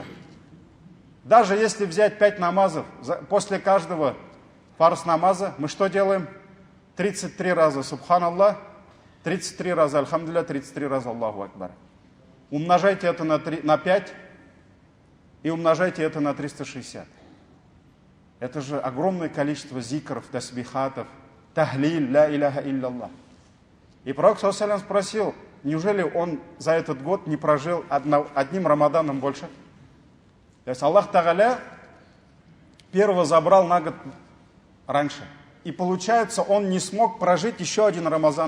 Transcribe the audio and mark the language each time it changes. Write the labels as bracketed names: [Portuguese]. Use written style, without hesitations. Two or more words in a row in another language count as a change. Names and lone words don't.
[Russian] Даже если взять 5 намазов, после каждого фарз намаза мы что делаем? 33 раза субханаллах, 33 раза альхамдулилля, 33 раза [Arabic] الله أكبر. [Russian] Умножайте это на 5 и умножайте это на 360. Это же огромное количество зикров, тасбихатов, тахлиль, [Arabic] لا إله إلا الله. [Russian] И пророк, саллаллаху, спросил, неужели он за этот год не прожил одним Рамаданом больше? То есть [Arabic] الله تعالى [Russian] первого забрал на год раньше. И получается, он не смог прожить еще один Рамазан.